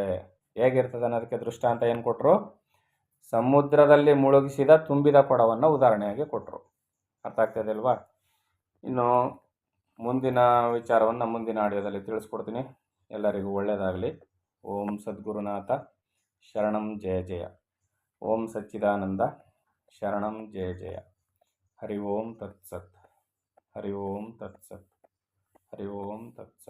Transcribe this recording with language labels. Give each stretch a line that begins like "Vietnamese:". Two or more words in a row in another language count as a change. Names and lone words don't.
Kannada: ಹೇಗಿರ್ತದೆ ಅನ್ನೋದಕ್ಕೆ ದೃಷ್ಟಾಂತ ಏನು ಕೊಟ್ಟರು, ಸಮುದ್ರದಲ್ಲಿ ಮುಳುಗಿಸಿದ ತುಂಬಿದ ಕೊಡವನ್ನು ಉದಾಹರಣೆಯಾಗಿ ಕೊಟ್ಟರು. ಅರ್ಥ ಆಗ್ತದೆ ಅಲ್ವಾ? ಇನ್ನು ಮುಂದಿನ ವಿಚಾರವನ್ನು ಮುಂದಿನ ಆಡಿಯೋದಲ್ಲಿ ತಿಳಿಸ್ಕೊಡ್ತೀನಿ. ಎಲ್ಲರಿಗೂ ಒಳ್ಳೆಯದಾಗಲಿ.
Sanskrit: ಓಂ ಸದ್ಗುರುನಾಥ ಶರಣಂ ಜಯ ಜಯ. ಓಂ ಸಚ್ಚಿದಾನಂದ ಶರಣಂ ಜಯ ಜಯ. ಹರಿ ಓಂ ತತ್ಸತ್. ಹರಿ ಓಂ ತತ್ಸತ್. ಹರಿ ಓಂ ತತ್ಸತ್.